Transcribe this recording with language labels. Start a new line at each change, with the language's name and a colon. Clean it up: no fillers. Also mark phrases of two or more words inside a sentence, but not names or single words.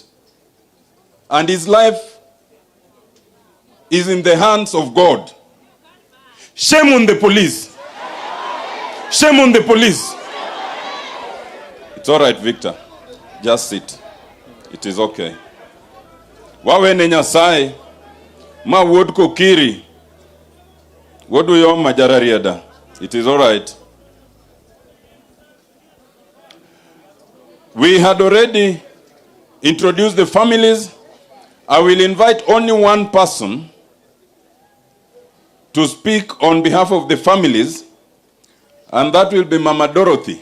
English: And his life is in the hands of God. Shame on the police. Shame on the police. It's all right, Victor. Just sit. It is okay.
Luo (Kenya and Tanzania): Wawe ne Nyasaye ma wuod kokiri. Wuod Uyoma jararieda.
English: It is all right. We had already introduced the families. I will invite only one person to speak on behalf of the families, and that will be Mama Dorothy.